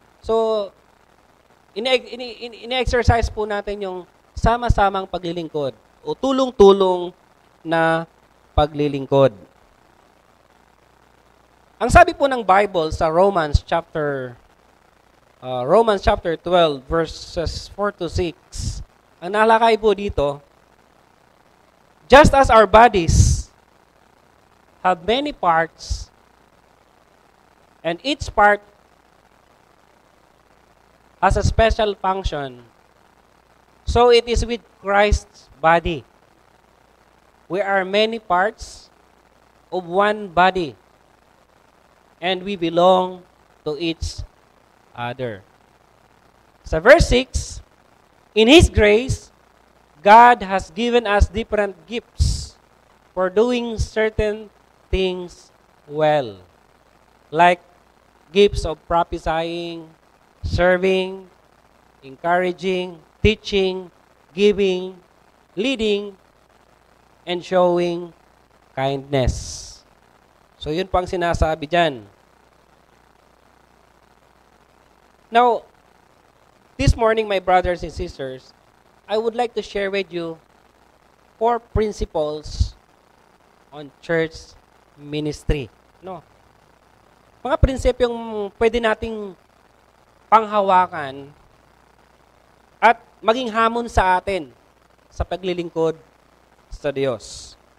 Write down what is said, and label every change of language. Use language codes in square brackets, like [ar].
[tl] So, ine-exercise po natin yung sama-samang paglilingkod o tulong-tulong na paglilingkod. Ang sabi po ng Bible sa Romans chapter 12 verses 4 to 6. Ang nalakay po dito, [en] just as our bodies have many parts, and each part has a special function, so it is with Christ's body. We are many parts of one body, and we belong to each other. Sa verse 6, in His grace, God has given us different gifts for doing certain things well, like gifts of prophesying, serving, encouraging, teaching, giving, leading, and showing kindness. [tl] So, yun po ang sinasabi dyan. [en] Now, this morning, my brothers and sisters, I would like to share with you 4 principles on church ministry. [tl] No? Mga prinsipyong pwede nating panghawakan at maging hamon sa atin sa paglilingkod sa Diyos.